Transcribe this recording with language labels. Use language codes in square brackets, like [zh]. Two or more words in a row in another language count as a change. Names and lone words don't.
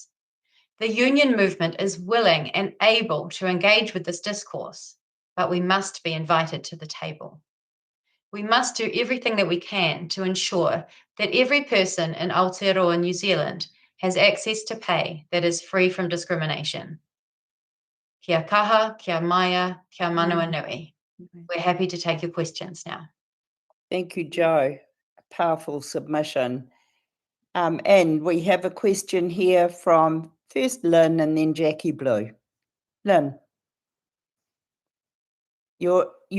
[en] The union movement is willing and able to engage with this discourse, but we must be invited to the table. we must do everything that we can to ensure that every person in Aotearoa, New Zealand, has access to pay that is free from discrimination. [mi] Kia kaha, kia maia, kia manua nui. [en] We're happy to take your questions now. Thank you, Joe. A powerful submission. And we have a question here from first Lynn and then Jackie Blue. Lynn, your